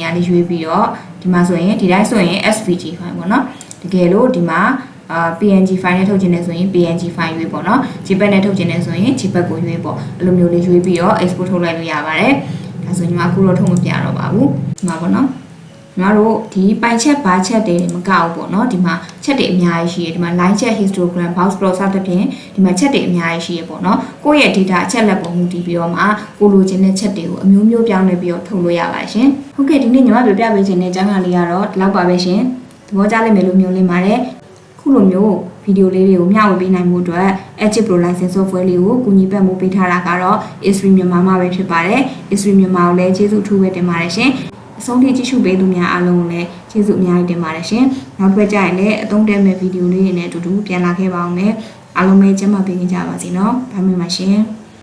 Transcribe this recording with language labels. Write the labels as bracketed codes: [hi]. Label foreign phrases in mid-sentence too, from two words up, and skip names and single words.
[my] ရာလေးရွေးပြီးတော့ဒီမှာဆိုရင်ဒီတိုင်းဆိုရင် [en] SVG file [my] ပေါ့နော်တကယ်လို့ဒီမှာ [en] PNG file [my] နဲ့ထုတ်ခြင်းနဲ့ဆိုရင် [en] PNG file [my] ရွေးပေါ့နော် JPEG နဲ့ထုတ်ခြင်းနဲ့ဆိုရင် JPEG ကိုရွေးပေါ့အဲ့လိုမျိုးလေးရွေးပြီးတော့ export ထုတ်လိုက်လို့ရပါတယ်ဒါဆိုညီ မအခုတော့ထုတ်မပြတော့ပါဘူးဒီမှာပေါ့နော်ညီမတို့ဒီပိုင်ချက်ဘာချက်တွေမကောက်ဘူးပေါ့နော်ဒီမှာချက်တွေအများကြီးရှိတယ်ဒီမှာ [en] line check histogram box plot [my] စသဖြ င့်ဒီမှာချက်တွေအများကြီးရှိရပေါ့နော်ကိုယ့်ရဲ့ data အချက်လက်ပုံမူတည်ပြီးတော့မှကိုလိုချင်တဲ့ချက်တွေကိုအမျိုးမျိုး ပြောင်းလဲပြီးတော့ထုတ်လို့ရပါရှင်ဟုတ်ကဲ့ဒီနေ့ညီမပြောပြပေးခြင်းတဲ့အကြောင်းအရာလေးကတော့ဒီလောက်ပါပဲရှင်သဘောကျလိမ့်မယ်လို့မျှော်လင့်ပါတယ်ခုလိုမျိုးဗီဒီယိုလေးတွေကိုမျှဝေပေးနိုင်မှုအတွက် ArcGIS Pro License Software လေးကိုကူညီပံ့ပိုးပေးထားတာကတော့ Isri မြန်မာမှာပဲဖြစ်ပါတယ် Isri မြန်မာကိုလည်းကျေးဇူးအထူးပဲတင်ပါတယ်ရှင်အဆုံးထိကြည့်ရှုပေးသူများအားလုံးကိုလည်းကျေးဇူးအများကြီးတင်ပါတယ်ရှင်နောက်တစ်ပတ်ကျရင်လည်းအသုံးတည့်မဲ့ဗီဒီယိုလေးတွေနဲ့အတူတူပြန်လာခဲ့ပါအောင်မယ်အားလုံးပဲကျန်းမာပေးကြပါစေနော်ဘိုင်မင်ပါရှင်